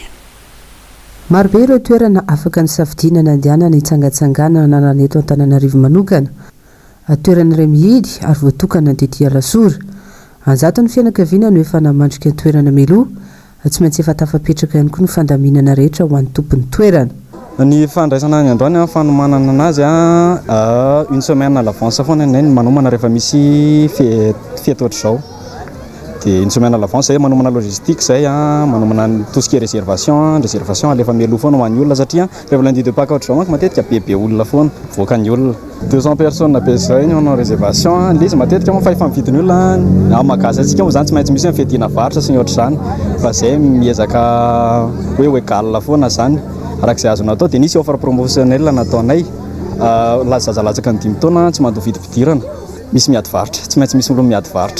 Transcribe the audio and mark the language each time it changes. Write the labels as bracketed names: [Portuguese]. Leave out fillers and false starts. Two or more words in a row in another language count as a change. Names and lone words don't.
[Malagasy] Marobe ireo toerana afaka ny safidiana nandehanana hitsangatsanganana nananeto Antananarivo manokana. Toeran'iray mihidy ary voatokana tetỳ Alasora. Anjato ny fianakaviana no efa namandrika ny toerana meloa, tsy maintsy efa tafapetraka ihany koa ny fandaminana rehetra ho an'ny tompon'ny toerana. Ny fandraisana ny androany fanomanana anazy [French] une semaine à l'avance [Malagasy] foana ny manomana rehefa misy fety ohatr'izao. Dia [French] une semaine à l'avance [Malagasy] zay manomana logistique zay manomana [French] tout ce qui est réservation [Malagasy] alefa meloa foana ho an'ny olona satria rehefa [French] lundi de Pâques [Malagasy] ohatr'izao manko matetika bebe olona foana voaka ny olona 200 personnes be zay ny réservation ilay izy matetika moa fa efa mividiny olona magazy antsika moa zany tsy maintsy misy ny fiadiana varotra sy ny ohatr'izany fa zay miezaka hoe égal foana zany arak'izay azonao atao dia nisy [French] offre promotionnelle [Malagasy] nataonay zazalatsaka ny 5 taona tsy mandoa vidim-pidirana misy miady varotra tsy maintsy misy olo miady varotra.